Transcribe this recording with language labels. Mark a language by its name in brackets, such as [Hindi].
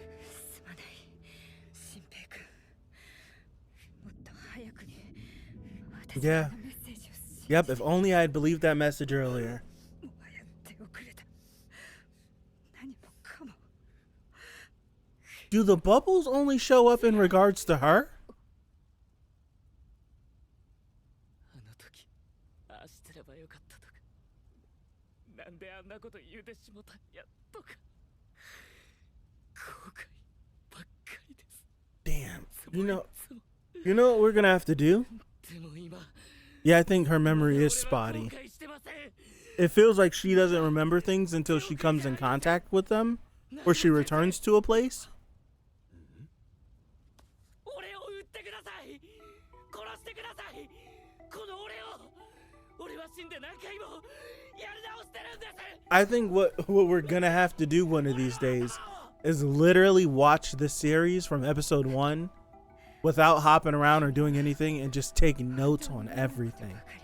[Japanese] すまない新平君。もっと早くに私 [English] Yeah. [Japanese] のメッセージを [English] Yep, if only I had believed that message earlier. [Japanese] もはや手遅れた。何もかも。 [English] Do the bubbles only show up in regards to her? [Japanese] あの時ああしてればよかったとか、なんであんなこと言うてしもたんやとか、後悔ばっかりです。 [English] Damn. You know what we're gonna have to do? [Japanese] でも今 [English] Yeah, I think her memory is spotty. It feels like she doesn't remember things until she comes in contact with them, or she returns to a place. [Japanese] 俺を撃ってください。殺してください。この俺を。俺は死んで何回もやり直してるんです。 [English] I think what we're gonna have to do one of these days is literally watch the series from episode 1 without hopping around or doing anything and just take notes on everything.